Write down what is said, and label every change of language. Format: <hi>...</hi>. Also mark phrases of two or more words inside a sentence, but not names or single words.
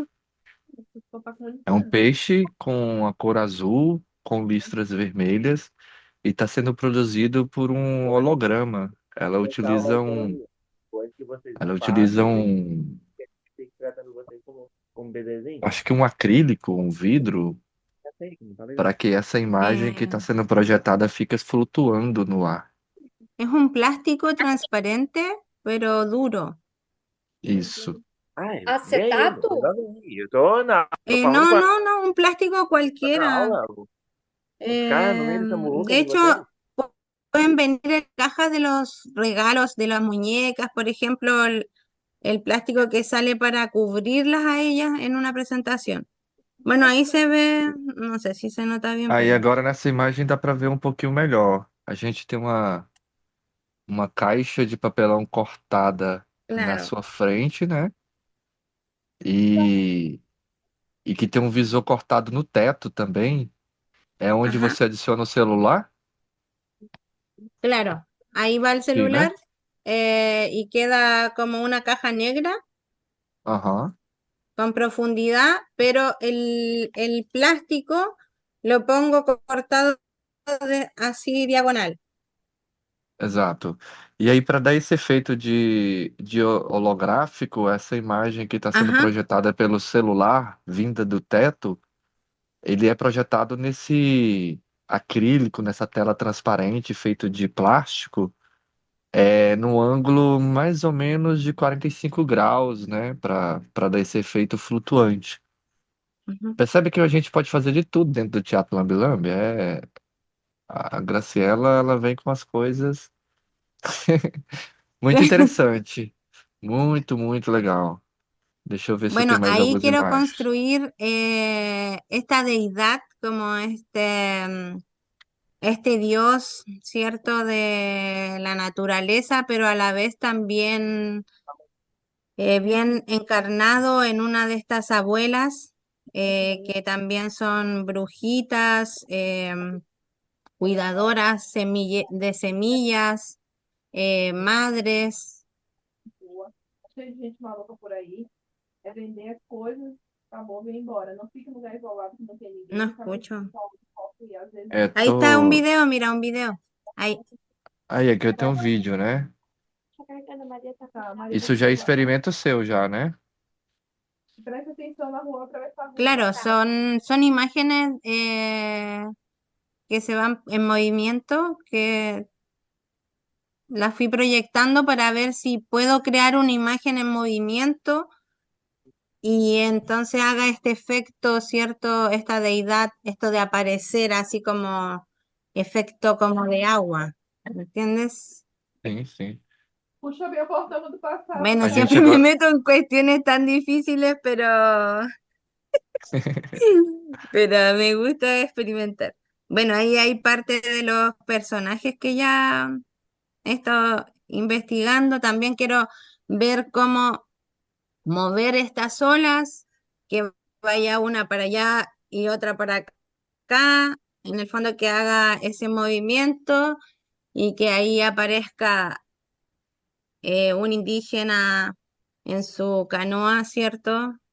<pt>É um peixe com a cor azul, com listras vermelhas, e está sendo produzido por um holograma. Ela utiliza acho que um acrílico, um vidro, para que essa imagem que está sendo projetada fique flutuando no ar.</pt> <es>Es un plástico transparente, pero duro.</es> <pt>Isso. Ai, Acetato? eu tô falando</pt> <es>No,</es> <pt>com a</pt> <es>no, no, un plástico</es> <pt>na</pt> <es>cualquiera.</es> <pt>aula. Os caras no meio dessa muvuca</pt> <es>De de hecho,</es> <pt>vocês.</pt> <es>pueden venir en cajas de los regalos de las muñecas, por ejemplo, el plástico que sale para cubrirlas a ellas en una presentación. Bueno, ahí se ve, no sé si se nota bien,</es> <pt>Aí</pt> <es>pero</es> <pt>agora nessa imagem dá para ver um pouquinho melhor. A gente tem uma caixa de papelão cortada na</pt> <es>claro.</es> <pt>sua frente, né? E, e que tem um visor cortado no teto também. É onde Ajá, você adiciona o celular?</pt> <es>claro. Ahí va el</es> <pt>Sim, né?</pt> <es>celular, y queda como una caja negra Aham. con profundidad, pero el plástico lo pongo cortado así diagonal.</es> <pt>Exato. E aí, para dar esse efeito de holográfico, essa imagem que está sendo Ajá. projetada pelo celular, vinda do teto, ele é projetado nesse acrílico, nessa tela transparente feito de plástico, no ângulo mais ou menos de 45 graus, né? Para dar esse efeito flutuante. Ujú. Percebe que a gente pode fazer de tudo dentro do Teatro Lambe Lambe? A Graciela, ela vem com as coisas muito interessante. Muito, muito legal. Deixa eu ver se eu tenho</pt> <es>Bueno,</es> <pt>mais</pt> <es>ahí</es> <pt>algumas</pt> <es>quiero</es> <pt>imagens.</pt> <es>construir esta deidad como este Dios, ¿cierto? De la naturaleza, pero a la vez también bien encarnado en una de estas abuelas, que también son brujitas, cuidadoras de semillas, madres.</es> <pt>Boa. Cheio de gente maluca por aí. É vender as coisas, acabou, vem embora. Não fica em lugar isolado que não tem</pt> <es>No</es> <pt>ninguém, acaba</pt> <es>escucho.</es> <pt>e às vezes É,</pt> <es>Ahí está un</es> <pt>tô...</pt> <es>video, mira, un video. Ahí.</es> <pt>Aí, aqui eu tenho um vídeo, né? tá carregando a Maria tá. A Maria tá Isso com o já é celular. experimento seu, já, né? Presta atenção na rua para ver a rua.</pt> <es>Claro, son imágenes que se van en movimiento, que las fui proyectando para ver si puedo crear una imagen en movimiento y entonces haga este efecto, ¿cierto? Esta deidad, esto de aparecer así como efecto como de agua, ¿me entiendes?</es> <pt>Sim, sim. Puxa bem, voltamos do passado.</pt> <es>Bueno,</es> <pt>A gente</pt> <es>siempre me</es> <pt>agora.</pt> <es>meto en cuestiones tan difíciles, pero me gusta experimentar. Bueno, ahí hay parte de los personajes que ya he estado investigando. También quiero ver cómo mover estas olas, que vaya una para allá y otra para acá, en el fondo que haga ese movimiento y que ahí aparezca un indígena en su canoa, ¿cierto?</es>